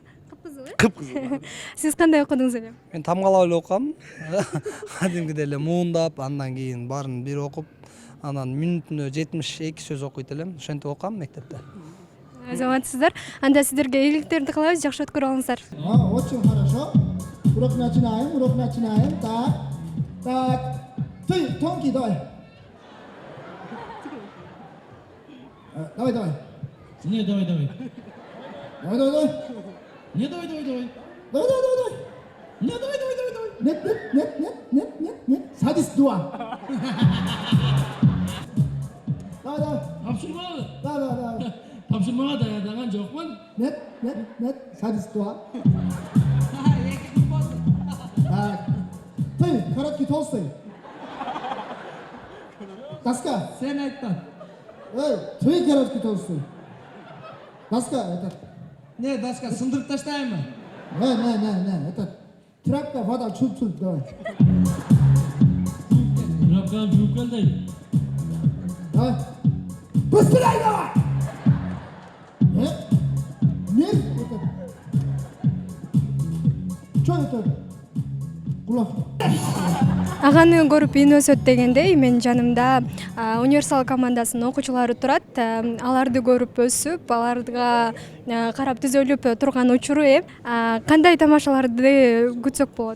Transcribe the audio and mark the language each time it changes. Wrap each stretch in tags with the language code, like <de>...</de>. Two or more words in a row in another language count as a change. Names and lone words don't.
<ky>Кып-кызыл. Сиз кандай окудуңуз эле? Мен тамгалап эле окугам. Кадимгидей эле муундап, андан кийин баарын бир окуп, анан мүнөтүнө 72 сөз окуйт элем. Ошентип окугам мектепте. Саламатсыздар. Анда сиздерге ийгиликтерди кылабыз, жакшы өткөрүп алыңыздар.</ky> <ru>Очень хорошо. Урок начинаем. Так. Ты, тонкий, давай. Давай. Не, давай. Давай. Не, давай. Давай. Не, давай. Нет. Садись, дуа. Давай.</ru> <ky>Тапшырма.</ky> <ru>Давай.</ru> <ky>Тапшырмага даярдаган жокмун.</ky> <ru>Нет. Садись, дуа. Так. Ты, короткий, толстый. Доска.</ru> <ky>Сен айттаң.</ky> <ru>Ты, короткий, толстый. Доска, это...</ru> <ky>Не, доска сындырып таштайынбы?</ky> <ru>Не, это... Трапка, вода, чуп, давай.</ru> <ky>Трапканы жууп келди.</ky> <ru>Давай. Быстрее давай! Нет, это... Что это?</ru> <ky>Кулак. Аганы көрүп ин өсөт дегендей, мен жанымда универсал командасынын окуучулары турат. Аларды көрүп өсүп, аларга карап түзөлүп турган учуру кандай тамашаларды күтсөк болот?</ky>